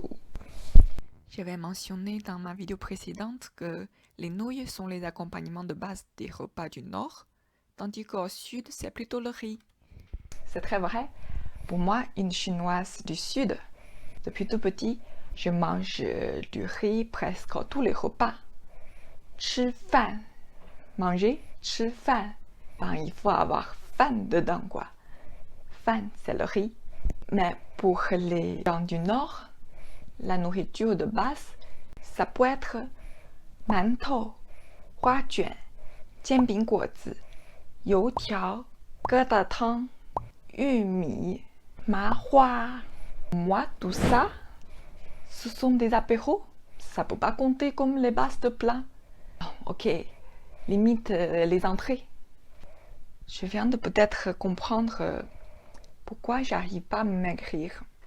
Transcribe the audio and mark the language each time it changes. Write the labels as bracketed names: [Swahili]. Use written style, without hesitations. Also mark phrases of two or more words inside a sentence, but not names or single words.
[French] J'avais mentionné dans ma vidéo précédente que les nouilles sont les accompagnements de base des repas du Nord, tandis qu'au Sud, c'est plutôt le riz. C'est très vrai. Pour moi, une chinoise du Sud, depuis tout petit, je mange du riz presque à tous les repas. [Chinese] 吃饭, manger, 吃饭. [French] Ben, il faut avoir fan dedans, quoi. Fan, c'est le riz. Mais pour les gens du Nord, la nourriture de base, ça peut être mantou, [Chinese] hoa卷, 煎饼果子, 油条, 疙瘩汤, 玉米, 麻花. [French] Moi, tout ça, ce sont des apéros. ça peut pas compter comme les bases de plat. Ok, limite les entrées. Je viens de peut-être comprendre pourquoi j'arrive pas à maigrir.